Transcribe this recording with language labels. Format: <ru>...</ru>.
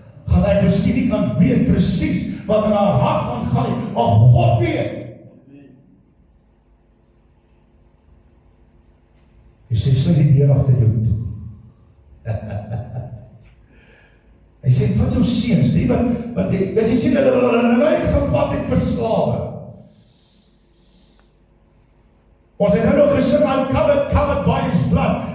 <af>Gaan ek miskien nie kan weet presies wat in haar hart aangaan nie, maar God weet. Hy sê, sluit die deur agter jou toe. Hy sê, vat jou seuns, die wat jy sien, hulle uitgevat en verslawe. Ons het nou nog gesing,</af> <en>I'm covered by his blood.</en>